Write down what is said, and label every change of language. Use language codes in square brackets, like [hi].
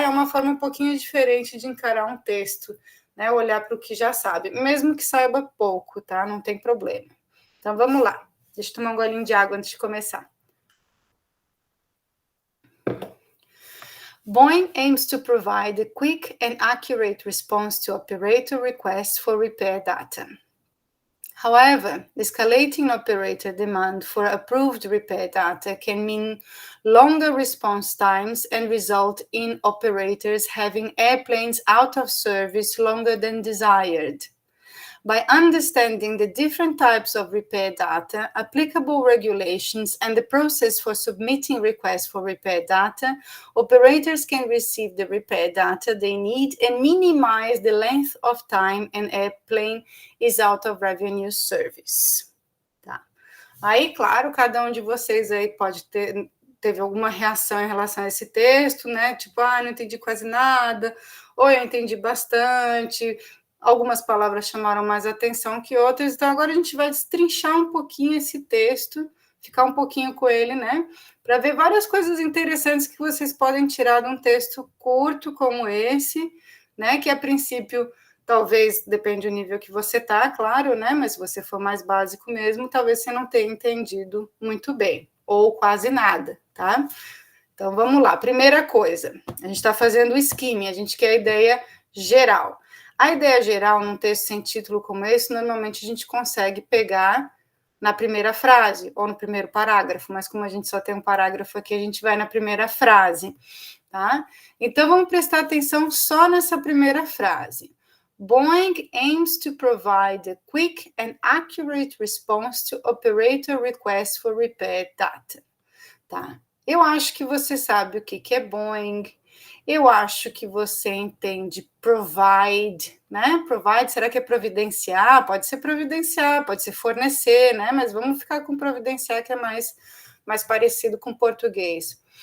[pt] É uma forma um pouquinho diferente de encarar um texto, né? Olhar para o que já sabe, mesmo que saiba pouco, tá? Não tem problema. Então, vamos lá. Deixa eu tomar um golinho de água antes de começar. [en] Boeing aims to provide a quick and accurate response to operator requests for repair data. However, escalating operator demand for approved repair data can mean longer response times and result in operators having airplanes out of service longer than desired. By understanding the different types of repair data, applicable regulations, and the process for submitting requests for repair data, operators can receive the repair data they need and minimize the length of time an airplane is out of revenue service. [pt] Tá. Aí, claro, cada um de vocês aí teve alguma reação em relação a esse texto, né? Tipo, não entendi quase nada, ou eu entendi bastante. Algumas palavras chamaram mais atenção que outras, então agora a gente vai destrinchar um pouquinho esse texto, ficar um pouquinho com ele, né? Para ver várias coisas interessantes que vocês podem tirar de um texto curto como esse, né? Que a princípio, talvez, depende do nível que você tá, claro, né? Mas se você for mais básico mesmo, talvez você não tenha entendido muito bem, ou quase nada, tá? Então vamos lá. Primeira coisa, a gente está fazendo o skimming, a gente quer a ideia geral. A ideia geral, num texto sem título como esse, normalmente a gente consegue pegar na primeira frase ou no primeiro parágrafo, mas como a gente só tem um parágrafo aqui, a gente vai na primeira frase, tá? Então, vamos prestar atenção só nessa primeira frase. [en] Boeing aims to provide a quick and accurate response to operator requests for repair data. [pt] Tá? Eu acho que você sabe o que é Boeing. Eu acho que você entende provide, né? Provide, será que é providenciar? Pode ser providenciar, pode ser fornecer, né? Mas vamos ficar com providenciar, que é mais parecido com português.